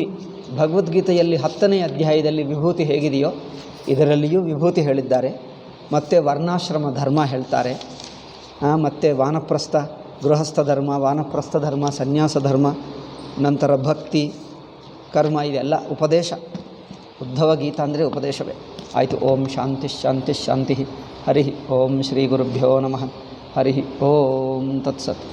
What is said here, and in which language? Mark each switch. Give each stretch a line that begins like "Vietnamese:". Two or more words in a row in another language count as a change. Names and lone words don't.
Kannada: ಭಗವದ್ಗೀತೆಯಲ್ಲಿ 10ನೇ ಅಧ್ಯಾಯದಲ್ಲಿ ವಿಭೂತಿ ಹೇಗಿದೆಯೋ ಇದರಲ್ಲಿಯೂ ವಿಭೂತಿ ಹೇಳಿದ್ದಾರೆ. ಮತ್ತು ವರ್ಣಾಶ್ರಮ ಧರ್ಮ ಹೇಳ್ತಾರೆ. ಮತ್ತು ವಾನಪ್ರಸ್ಥ ಗೃಹಸ್ಥ ಧರ್ಮ, ವಾನಪ್ರಸ್ಥ ಧರ್ಮ, ಸನ್ಯಾಸ ಧರ್ಮ, ನಂತರ ಭಕ್ತಿ ಕರ್ಮ, ಇದೆಲ್ಲ ಉಪದೇಶ. ಉದ್ಧವ ಗೀತಾ ಅಂದರೆ ಉಪದೇಶವೇ. ಆಯಿತು.
Sanskrit: ಓಂ ಶಾಂತಿ ಶಾಂತಿ ಶಾಂತಿ. ಹರಿ ಓಂ ಶ್ರೀ ಗುರುಭ್ಯೋ ನಮಃ. ಹರಿ ಓಂ ತತ್ಸತ್.